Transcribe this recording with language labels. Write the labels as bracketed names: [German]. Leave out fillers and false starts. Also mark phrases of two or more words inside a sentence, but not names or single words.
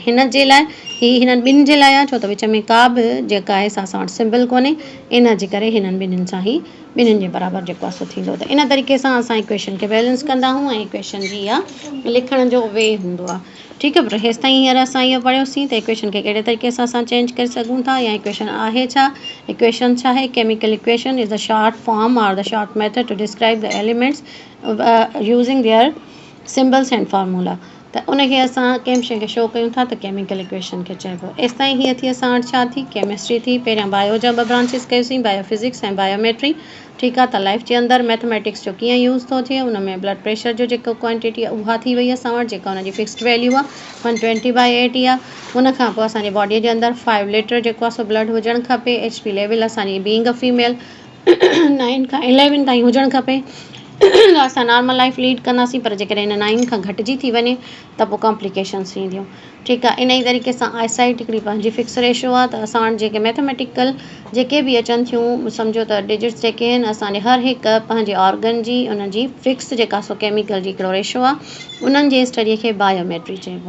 [Sindhi] हिन जे लाइ हिननि ॿिनि जे लाइ आहे, छो त विच में का बि जेका आहे असां वटि सिंबल कोन्हे, इन जे करे हिननि ॿिन्हिनि सां ई ॿिन्हिनि जे बराबरि जेको आहे सो थींदो। त इन तरीक़े सां असां इक्वेशन खे बैलेंस कंदा आहियूं ऐं इक्वेशन जी इहा लिखण जो वे हूंदो आहे, ठीकु आहे। पर हेसि ताईं हींअर असां इहो पढ़ियोसीं त इक्वेशन खे कहिड़े तरीक़े सां असां चेंज करे सघूं था या इक्वेशन आहे छा। इक्वेशन छा आहे, [English] Chemical equation is the short form or the short method to describe the elements using their symbols and formula. [Sindhi] त उनखे असां कंहिं शइ खे शो कयूं था त [English] chemical equation [Sindhi] खे चइबो। एसि ताईं हीअ थी असां वटि छा थी, केमिस्ट्री थी। पहिरियां बायो जा 2 ब्रांचिस कयोसीं, बायोफिज़िक्स ऐं बायोमेट्री, ठीकु आहे। त लाइफ जे अंदरि मैथमेटिक्स जो कीअं यूज़ थो थिए, उन में [English] blood pressure [Sindhi] जो जेको क्वांटिटी आहे उहा थी वई असां वटि, जेका हुनजी [English] fixed value [Sindhi] आहे 120/80 आहे। उन खां पोइ असांजे बॉडीअ जे अंदरि 5 लीटर जेको आहे सो ब्लड हुजणु खपे। HP लेवल असांजी [English] being a female [Sindhi] 9 खां 11 ताईं हुजणु खपे। असां [English] normal life lead [Sindhi] कंदासीं, पर जेकॾहिं हिन 9 खां घटिजी थी वञे त पोइ कॉम्प्लिकेशन्स थींदियूं। ठीकु आहे, इन ई तरीक़े सां आईसाइट हिकिड़ी पंहिंजी [English] fix ratio [Sindhi] आहे, त असां वटि जेके मैथमेटिकल जेके बि अचनि थियूं, सम्झो त डिजिट्स जेके आहिनि असांजे हर हिकु पंहिंजे ऑर्गन जी उन जी फिक्स जेका सो केमिकल जी हिकिड़ो रेशो आहे, उन्हनि जे स्टडीअ खे बायोमेट्री चइबो।